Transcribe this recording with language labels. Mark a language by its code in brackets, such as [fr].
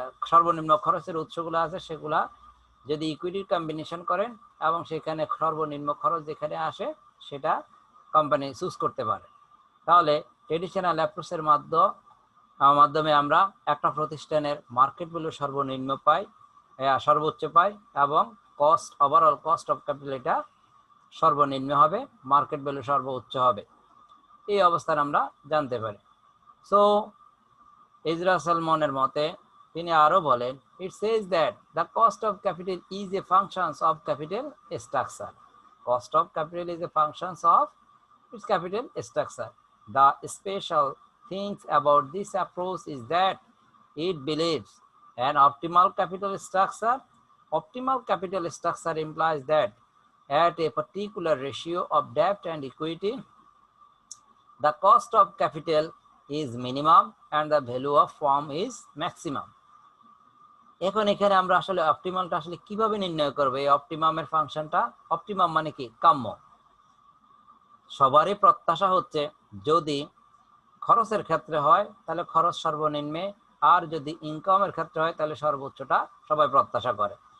[bn] সর্বনিম্ন খরচের উৎসগুলো আছে সেগুলা যদি ইকুইটির কম্বিনেশন করেন এবং সেখানে সর্বনিম্ন খরচ যেখানে আসে সেটা কোম্পানি চুজ করতে পারে, তাহলে ট্রেডিশনাল অ্যাপ্রোচের মাধ্যমে আমরা একটা প্রতিষ্ঠানের মার্কেট ভ্যালু সর্বনিম্ন পাই সর্বোচ্চ পাই এবং cost overall cost of capital এটা সর্বনিম্ন হবে, মার্কেট ভ্যালু সর্বোচ্চ হবে। এই অবস্থান আমরা জানতে পারি। সো এজরা সলোমনের মতে তিনি আরো বলেন [en] it says that the cost of capital is a function of capital structure. Cost of capital is a function of its capital structure. The special things about this approach is that it believes an optimal capital structure Optimal capital structure implies that at a particular ratio of debt and equity, the cost of capital is minimum and the value of firm is maximum. [bn] এখন এখানে আমরা আসলে অপটিমামটা আসলে কিভাবে নির্ণয় করব? এই অপটিমামের ফাংশনটা, অপটিমাম মানে কি? কাম্য। সবারই প্রত্যাশা হচ্ছে যদি খরচের ক্ষেত্রে হয় তাহলে খরচ সর্বনিম্নে, আর যদি ইনকামের ক্ষেত্রে হয় তাহলে সর্বোচ্চটা সবাই প্রত্যাশা করে।